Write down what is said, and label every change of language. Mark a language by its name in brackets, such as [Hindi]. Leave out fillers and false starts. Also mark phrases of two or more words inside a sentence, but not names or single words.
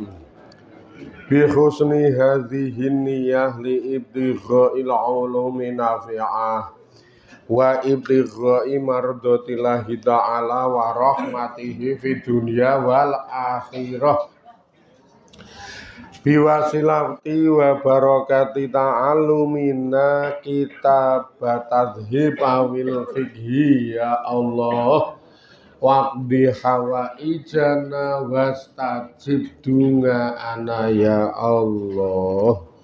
[Arabic] بحسن هذه النية لابتغاء العلوم النافعة وابتغاء مرضاة الله تعالى ورحمته في الدنيا والآخرة. بوسيلة وبركة تعلمنا كتاب تهذيب أو الفقه يا الله واقض حوائجنا واستجب دعاءنا يا الله.